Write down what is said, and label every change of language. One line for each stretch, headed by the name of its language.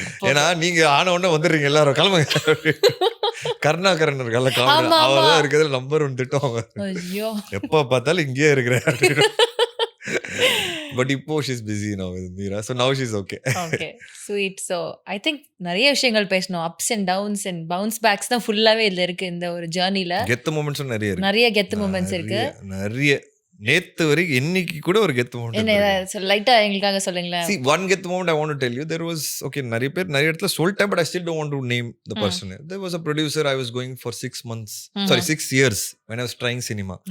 Tamil: ஏன்னா நீங்க ஆன உடனே வந்துடுறீங்க எல்லாரும், கிளம்புங்க. கருணாகரன் இருக்கல, அவர்தான் இருக்கிறதுல நம்பர் 1 திட்டம். எப்ப பார்த்தாலும் இங்கேயே இருக்கிறேன்.
English: But இப்போ she's busy now with Meera, so now she's okay. Okay, sweet. So I think
Tamil: நிறைய விஷயங்கள் பேசணும்.
English: ups and downs and bounce backs
Tamil: தான் ஃபுல்லாவே இதுல இருக்கு. இந்த ஒரு ஜர்னில கெத்து மொமெண்ட்ஸும் நிறைய இருக்கு. நிறைய கெத்து மொமெண்ட்ஸ் இருக்கு. நிறைய நேத்து வரைக்கும் இன்னைக்கு கூட ஒரு கெத்து மொமெண்ட். என்ன லைட்டா எங்களுக்காக சொல்லுங்களேன்.
English: See, one கெத்து moment I want to tell you. There was, okay,
Tamil: நிறைய பேர் நிறைய இடத்துல சொல்லிட்டேன்,
English: but I still don't want to name the person. There was a producer I was going for 6 years when I was trying cinema.